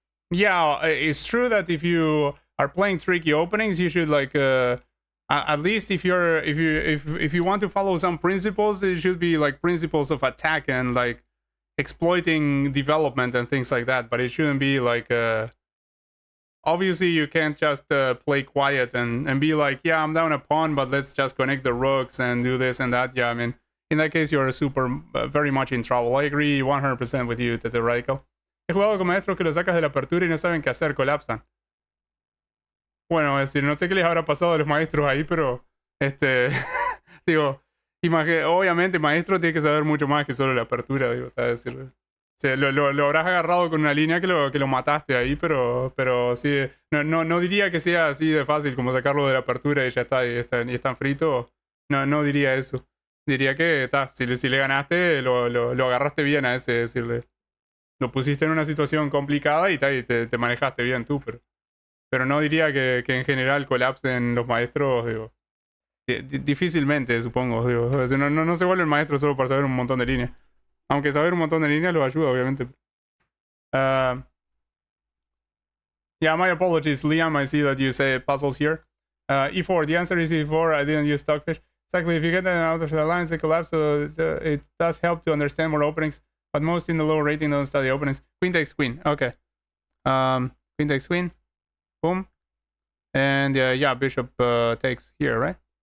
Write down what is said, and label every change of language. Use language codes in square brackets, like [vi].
[en] Yeah, it's true that if you are playing tricky openings, you should like at least if you want to follow some principles, it should be like principles of attack and like exploiting development and things like that. But it shouldn't be like obviously you can't just play quiet and be like, yeah, I'm down a pawn, but let's just connect the rooks and do this and that. Yeah, I mean, in that case you're very much in trouble. I agree 100% with you, Tete Radical. [es] He jugado con maestros que lo sacas de la apertura y no saben qué hacer, colapsan. Bueno, es decir, no sé qué les habrá pasado a los maestros ahí, pero digo, obviamente maestro tiene que saber mucho más que solo la apertura, digo, está decir. O sea, lo habrás agarrado con una línea que lo mataste ahí, pero sí, no diría que sea así de fácil como sacarlo de la apertura y ya está, y están fritos. No diría eso. Diría que está, si le ganaste, lo agarraste bien a ese, decirle. Lo pusiste en una situación complicada y te manejaste bien tú, pero no diría que en general colapsen los maestros, digo. Difícilmente, supongo, digo. O sea, no se vuelven maestros solo por saber un montón de líneas. Aunque saber un montón de líneas los ayuda, obviamente. [en] Yeah, my apologies, Liam. I see that you say puzzles here. E4, the answer is E4. I didn't use stockfish. Exactly, if you get them out of the lines, they collapse, so it does help to understand more openings, but most in the lower rating don't study openings. Queen takes queen, okay. Queen takes queen, boom. And yeah, bishop takes here, right?